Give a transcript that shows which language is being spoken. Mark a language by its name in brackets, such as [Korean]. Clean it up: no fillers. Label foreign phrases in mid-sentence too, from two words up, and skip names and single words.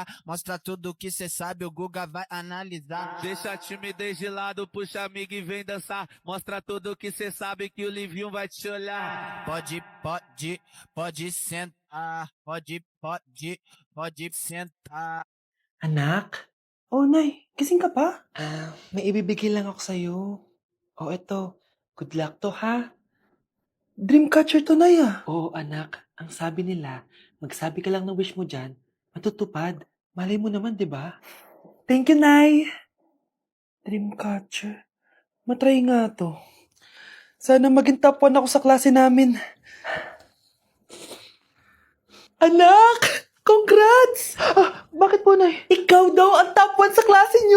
[Portuguese] Mostra tudo que cê sabe, o Guga vai analisar. Deixa a timidez de lado, puxa amigo e vem dançar. Mostra tudo que cê sabe que o Livinho vai te olhar. Pode sentar. Pode sentar. [Filipino] Anak? Oh, Nay, gising ka pa? May ibibigay lang ako sa'yo. Oh, eto. [English] Good luck [Filipino] to, ha? Dreamcatcher to, Nay, ah. Oo, anak. Ang sabi nila, magsabi ka lang ng wish mo dyan, matutupad. Malay mo naman, di ba? [English] Thank you, [Filipino] Nay. Dreamcatcher. Matry nga to. Sana maging top 1 ako sa klase namin. Anak! Congrats! Bakit po, Nay? Ikaw daw ang top 1 sa klase nyo!